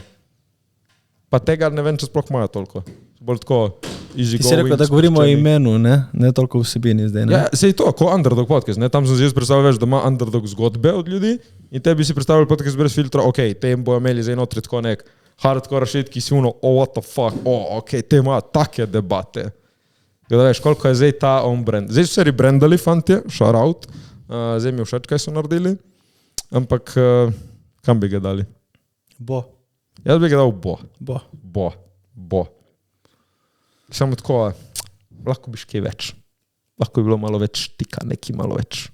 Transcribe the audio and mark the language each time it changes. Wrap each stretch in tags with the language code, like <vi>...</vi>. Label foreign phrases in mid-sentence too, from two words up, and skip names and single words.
<sl>Pa tega ne vem, če sploh imajo toliko. Bolj tako</sl> <en>easy going.</en> <sl>Ti si rekel, da govorimo o imenu, ne toliko vsebini zdaj, ne? Ja, sej to, ko Underdog podcast, ne? Tam sem si jaz predstavljal, da ima Underdog zgodbe od ljudi in te bi si predstavljal podcast brez filtra, te jim bojo imeli zdaj notri tako nek</sl> <en>hardcore shit,</en> <sl>ki si</sl> <en>what the fuck,</en> <sl>te imajo take debate. Da veš, koliko je zdaj ta</sl> <en>on brand.</en> <sl>Zdaj so se rebrandali, fantje,</sl> <en>shout out.</en> <sl>Zdaj mi je všeč, kaj so naredili. Ampak kam bi ga dali? Bo. Jaz bi ga dal Bo. Bo. Samo tako, lahko biš kaj več. Lahko bi bilo malo več tika, neki malo več.</sl>